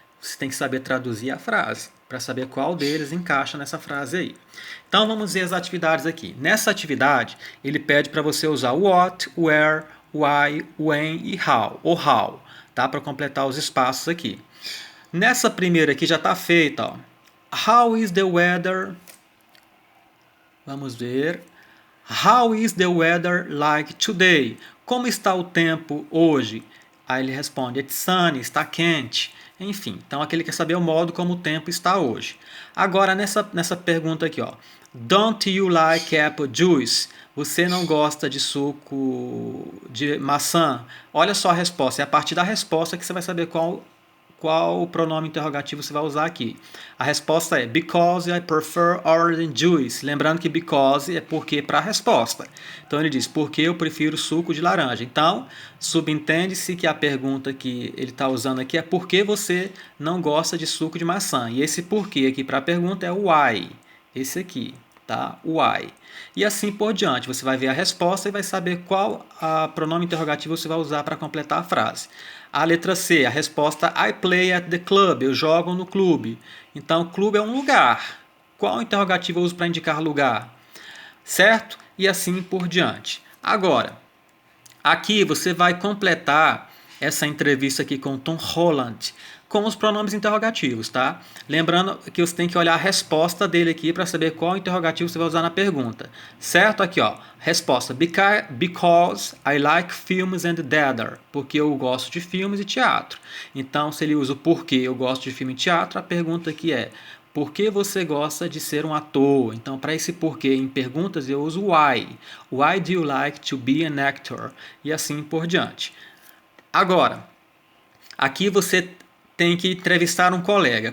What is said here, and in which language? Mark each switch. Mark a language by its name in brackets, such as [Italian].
[Portuguese] Você tem que saber traduzir a frase para saber qual deles encaixa nessa frase aí. Então vamos ver as atividades aqui. Nessa atividade, ele pede para você usar what, where, why, when e how, ou how, tá? Para completar os espaços aqui. Nessa primeira aqui já está feita, ó. [English] How is the weather? [Portuguese] Vamos ver. [English] How is the weather like today? [Portuguese] Como está o tempo hoje? Aí ele responde, [English] it's sunny, [Portuguese] está quente. Enfim, então aqui ele quer saber o modo como o tempo está hoje. Agora, nessa pergunta aqui, ó. [English] Don't you like apple juice? [Portuguese] Você não gosta de suco de maçã? Olha só a resposta. É a partir da resposta que você vai saber qual pronome interrogativo você vai usar aqui. A resposta é [English] because I prefer orange juice. [Portuguese] Lembrando que because é porque para a resposta. Então ele diz porque eu prefiro suco de laranja. Então, subentende-se que a pergunta que ele está usando aqui é por que você não gosta de suco de maçã. E esse porquê aqui para a pergunta é o why. Esse aqui. tá? Why. E assim por diante. Você vai ver a resposta e vai saber qual pronome interrogativo você vai usar para completar a frase. A letra C, a resposta [English] I play at the club. [Portuguese] Eu jogo no clube. Então, clube é um lugar. Qual interrogativo eu uso para indicar lugar? Certo? E assim por diante. Agora, aqui você vai completar essa entrevista aqui com o Tom Holland com os pronomes interrogativos, tá? Lembrando que você tem que olhar a resposta dele aqui para saber qual interrogativo você vai usar na pergunta. Certo? Aqui, ó. [English] Resposta: Because I like films and theater. [Portuguese] Porque eu gosto de filmes e teatro. Então, se ele usa o porquê eu gosto de filme e teatro, a pergunta aqui é: por que você gosta de ser um ator? Então, para esse porquê em perguntas, eu uso why. [English] Why do you like to be an actor? [Portuguese] E assim por diante. Agora, aqui você tem que entrevistar um colega.